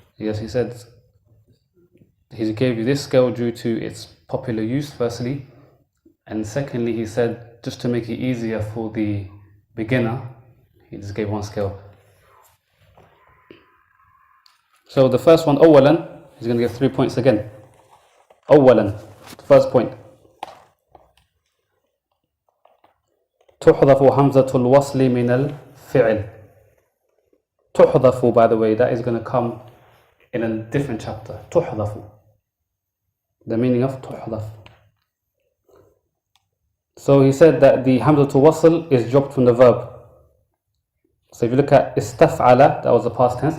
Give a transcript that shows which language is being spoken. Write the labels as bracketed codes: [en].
[en] Yes, he said he gave you this scale due to its popular use, firstly, and secondly, he said just to make it easier for the beginner, he just gave one scale. So the first one, أولاً, he's going to give 3 points again. أولاً, the first point. [ar] تحذف همزة الوصل من الفعل. [en] تحذف, by the way, that is going to come in a different chapter. [ar] تحذف. [en] The meaning of تحذف. So he said that the hamzatul wasl is dropped from the verb. So if you look at istaf'ala, that was the past tense.